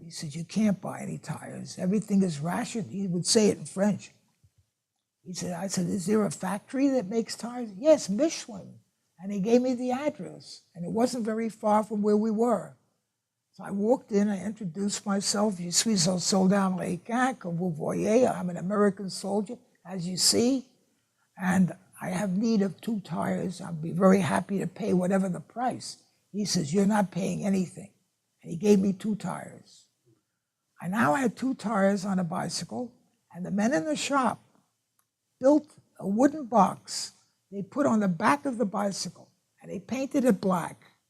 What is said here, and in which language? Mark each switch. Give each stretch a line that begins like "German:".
English: He said, you can't buy any tires. Everything is rationed. He would say it in French. I said, is there a factory that makes tires? Yes, Michelin. And he gave me the address. And it wasn't very far from where we were. So I walked in, I introduced myself.
French: Je suis un soldat américain, comme vous voyez.
English: I'm an American soldier, as you see. And I have need of 2 tires. I'd be very happy to pay whatever the price. He says, you're not paying anything. And he gave me 2 tires. I now had 2 tires on a bicycle, and the men in the shop built a wooden box they put on the back of the bicycle, and they painted it black.